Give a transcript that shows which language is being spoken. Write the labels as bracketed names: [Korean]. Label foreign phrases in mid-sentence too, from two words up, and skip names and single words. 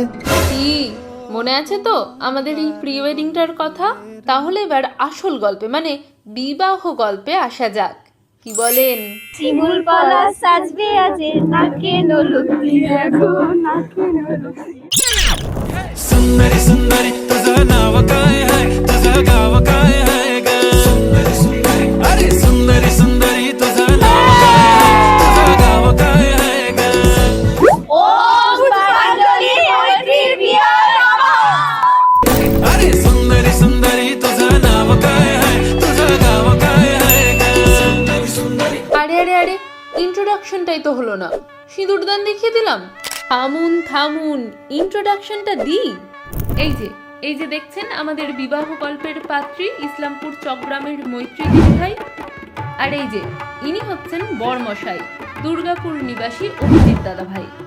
[Bangla] কি মনে আছে তো আমাদের এই প্রি ওয়েডিংটার কথা? তাহলে এবার আসল গল্পে মানে বিবাহ গল্পে আসা যাক। কি বলেন? শিমুল পলাশ সাজবে আজ নাকে নলুক দিয়া গো, নাকে নলুক দিয়া। [Marathi] सुंदरी सुंदरी तुझं नाव काय आहे, तुझं गाव काय आहे ग? सुंदरी सुंदरी अरे सुंदरी सुंदरी तुझं नाव काय आहे, तुझं गाव काय आहे ग? [Bangla] ও পুষ্পাঞ্জলি মৈত্রীর বিয়ার আমার। [Marathi] अरे सुंदरी सुंदरी तुझं नाव काय आहे, तुझं गाव काय आहे ग? सुंदरी सुंदरी [Bangla] আরে আরে আরে, ইন্ট্রোডাকশনটাই তো হলো না, সিঁদুরদান দেখিয়ে দিলাম। থামুন থামুন, ইন্ট্রোডাকশনটা দিই। এই যে দেখছেন আমাদের বিবাহ গল্পের পাত্রী ইসলামপুর চকগ্রামের মৈত্রী দিদিভাই। আর এই যে ইনি হচ্ছেন বরমশাই, দুর্গাপুর নিবাসী অভিজিৎ দাদা ভাই।